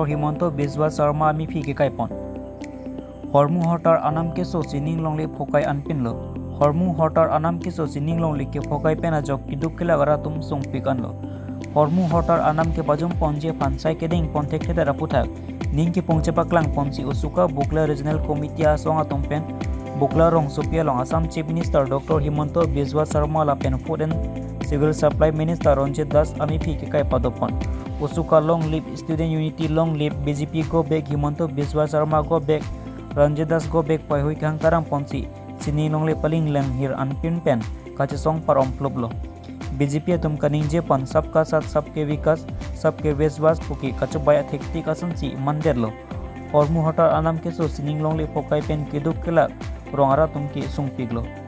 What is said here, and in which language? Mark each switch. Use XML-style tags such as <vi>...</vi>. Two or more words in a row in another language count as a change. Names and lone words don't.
<mjw>Himanta Biswa Sarma Ami Phi Kai Pon Hormu Hotar Anam ke so sining long le phokai anpin lo Hormu Hotar Anam ke so sining long le ke phokai pena jok kiduk ke lagara tum song pikan lo Hormu Hotar Anam ke bajum ponje pansai ke ding pontek ke dara puthak ning ke pongche paklang ponsi Posuka Bukla Regional Committee a song atom pen Bukla rong Sopia long Assam</mjw> <en>Chief Minister</en> <mjw>Dr. Himanta Biswa Sarma la pen</mjw> <en>Food and Civil Supply Minister</en> <mjw>Ranjit Das Ami Phi Kai Padopon Posuka</mjw> <en>long live Student Unity long live BJP go back Himanta Biswa Sarma go back Ranjit Das go back</en> <mjw>pai hui kang tarang ponsi sini long le paling leng hir anpin pen kache song parom ploblo BJP tum kaning je pan</mjw> <hi>सबका साथ सबके विकास सबके विश्वास</hi> <mjw>puki kache baya thekti kasansi manderlo Hormu Hotar Anam ke so sining long le pokai pen kiduk kela rongara tum ki sung piglo</mjw>